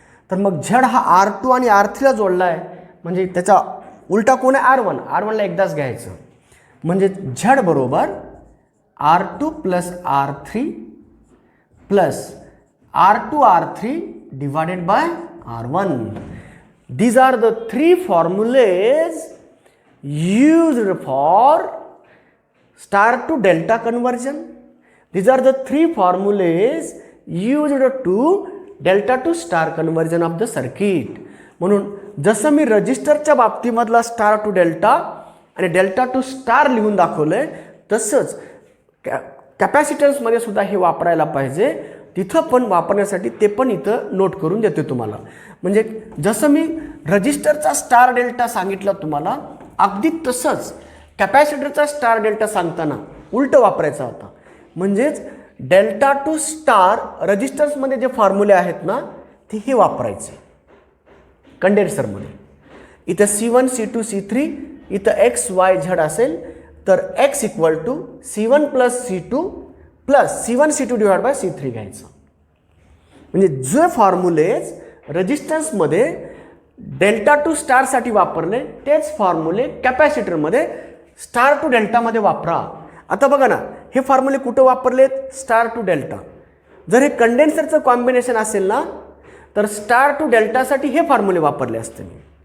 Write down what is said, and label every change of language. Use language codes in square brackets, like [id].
[mr] तर मग Z हा R2 आणि R3ला जोडला आहे, म्हणजे त्याचा उलटा कोण आहे R1ला एकदाच घ्यायचं. म्हणजे Z बरोबर R2 plus R3 plus R2 R3 divided by R1. [en] These are the three formulas used for star to delta conversion. These are the three formulas used to delta to star conversion of the circuit. [mr] म्हणून जसं मी रजिस्टरच्या बाबतीमधला star to delta आणि delta two star लिहून दाखवलंय, तसंच कॅपॅसिटन्समध्ये सुद्धा हे वापरायला पाहिजे. तिथं पण वापरण्यासाठी ते पण इथं नोट करून देते तुम्हाला. म्हणजे जसं मी रजिस्टरचा स्टार डेल्टा सांगितलं तुम्हाला, अगदी तसंच कॅपॅसिटरचा स्टार डेल्टा सांगताना उलटं वापरायचा होता. म्हणजेच डेल्टा टू स्टार रजिस्टर्समध्ये जे फॉर्म्युले आहेत ना, ते हे वापरायचे कंडेन्सरमध्ये. इथं C1 C2 C3, इथं X Y Z असेल तर X equal to C1 plus C2 plus C1 C2 divide by C3 घ्यायचं. म्हणजे जे फॉर्म्युलेज रजिस्टन्समध्ये डेल्टा टू स्टारसाठी वापरले, तेच फॉर्म्युले कॅपॅसिटरमध्ये स्टार टू डेल्टामध्ये वापरा. आता बघा ना, हे फॉर्म्युले कुठं वापरलेत, स्टार टू डेल्टा. जर हे कंडेन्सरचं कॉम्बिनेशन असेल ना, तर स्टार टू डेल्टासाठी हे फॉर्म्युले वापरले असते मी.